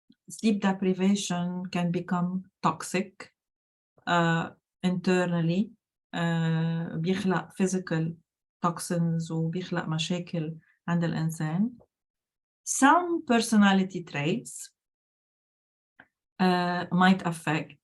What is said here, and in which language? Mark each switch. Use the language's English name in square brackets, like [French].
[English] Sleep deprivation can become toxic internally. [Arabic] بيخلق [English] physical toxins [Arabic] وبيخلق مشاكل عند الإنسان. [English] Some personality traits might affect.